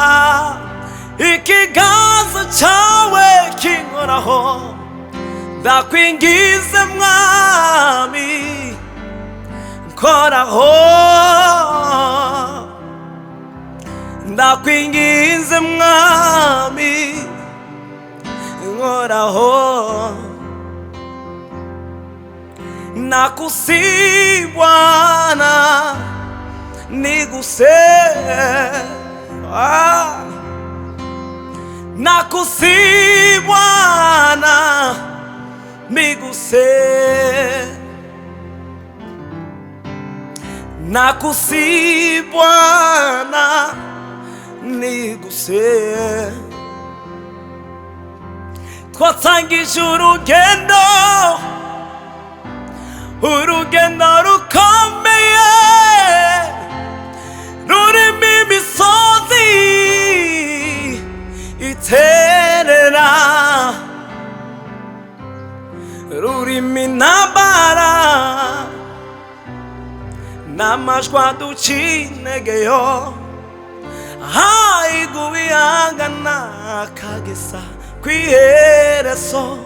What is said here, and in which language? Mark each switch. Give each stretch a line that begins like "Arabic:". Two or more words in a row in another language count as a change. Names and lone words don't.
Rundi: ikiganza cawe kinkoraho ndakwingize mwami koraho ndakwingize mwami koraho.
Swahili: Nakusihi Bwana niguse. Nakusihi Bwana niguse. Nakusihi Bwana niguse.
Kinyarwanda: Twatangije urugendo rukomeye rurimo imisozi iterera, rurimo intambara n'amajwi aduca integeyo igubihangana kageza kw'iherezo.